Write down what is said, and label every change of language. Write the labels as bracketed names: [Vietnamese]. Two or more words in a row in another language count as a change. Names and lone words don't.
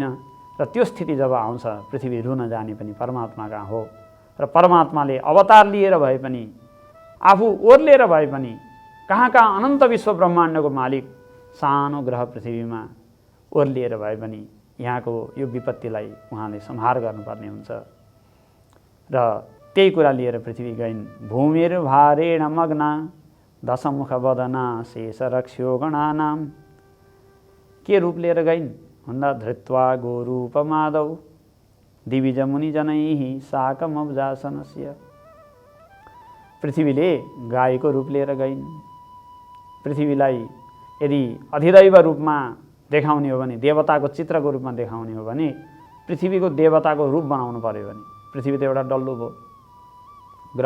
[Nepali] र त्यो स्थिति जब आउँछ पृथ्वी रुन जाने पनि परमात्माका हो र परमात्माले अवतार लिएर भए पनि, आफू ओर्लिएर भए पनि, कहाँ अनन्त विश्व ब्रह्माण्डको मालिक सानो ग्रह पृथ्वीमा ओर्लिएर भए पनि यहाँको यो विपत्तिलाई उहाँले संहार गर्नुपर्ने हुन्छ। र त्यही कुरा लिएर पृथ्वी गइन्। [Sanskrit] भूमिर्भारेण मग्ना दशमुख वदना शेष रक्ष्यो गणानाम। [Nepali] के रूप लिएर गइन् भन्दा [Sanskrit] धृत्वा गोरूपमादौ दिविज मुनिजनैः साकमब्जासनस्य। [Nepali] पृथ्वीले गाईको रूप लिएर गइन्। पृथ्वीलाई यदि अधिदैव रूपमा देखाउने हो भने, देवताको चित्रको रूपमा देखाउने हो भने पृथ्वीको देवताको रूप बनाउनु पर्यो भने पृथ्वी त एउटा डल्लो भयो ग्रह।